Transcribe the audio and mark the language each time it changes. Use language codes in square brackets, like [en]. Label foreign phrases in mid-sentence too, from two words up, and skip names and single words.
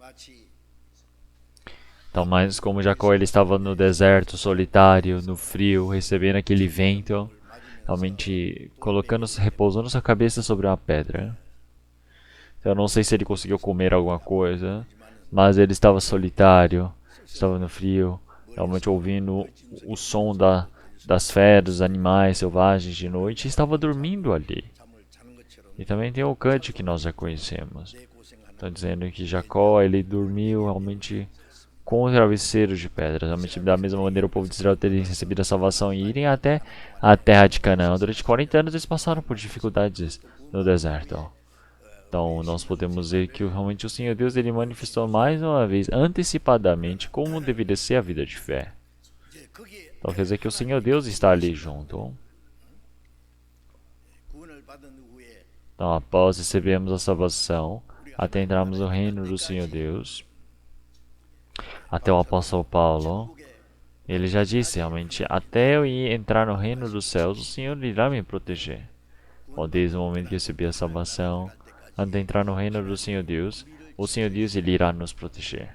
[pt] Então, mas como Jacó ele estava no deserto, solitário, no frio, recebendo aquele vento, realmente repousando sua cabeça sobre uma pedra. Então, eu não sei se ele conseguiu comer alguma coisa, mas ele estava solitário, estava no frio, realmente ouvindo o som das feras, dos animais selvagens de noite, e estava dormindo ali. [ko] 잠을 자는 것처럼 [pt] E também tem o cântico que nós já conhecemos. [ko] 내 고생하는 [pt] Está dizendo que Jacó, ele dormiu realmente com travesseiros de pedra. Realmente, da mesma maneira, o povo de Israel teria recebido a salvação e irem até a terra de Canaã. Durante 40 anos, eles passaram por dificuldades no deserto. Então, nós podemos ver que realmente o Senhor Deus, ele manifestou mais uma vez, antecipadamente, como deveria ser a vida de fé. [ko] 이제 거기에 [pt] Então, quer dizer que o Senhor Deus está ali junto. [ko] 구원을 받은 후에 [pt] Então, após recebermos a salvação, até entrarmos no reino do Senhor Deus, até o apóstolo Paulo, ele já disse realmente, até eu ir entrar no reino dos céus, o Senhor irá me proteger. Bom, desde o momento que eu recebi a salvação, antes de entrar no reino do Senhor Deus, o Senhor Deus, ele irá nos proteger.